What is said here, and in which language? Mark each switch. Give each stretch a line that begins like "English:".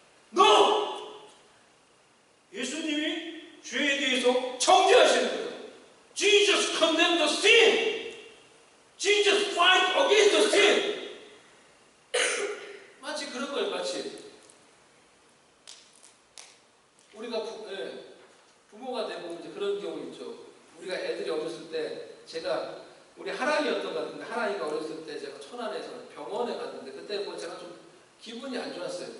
Korean: 너 예수님이 죄에 대해서 정죄하시는 거예요.
English: Jesus condemned the sin. Jesus fight against the sin.
Korean: 마치 그런 거예요. 마치 우리가 부모가 되면 이제 그런 경우 있죠. 우리가 애들이 어렸을 때 우리 하랑이었던 것 같은데 하랑이가 어렸을 때 제가 천안에서 병원에 갔는데 그때 뭐 제가 좀 기분이 안 좋았어요.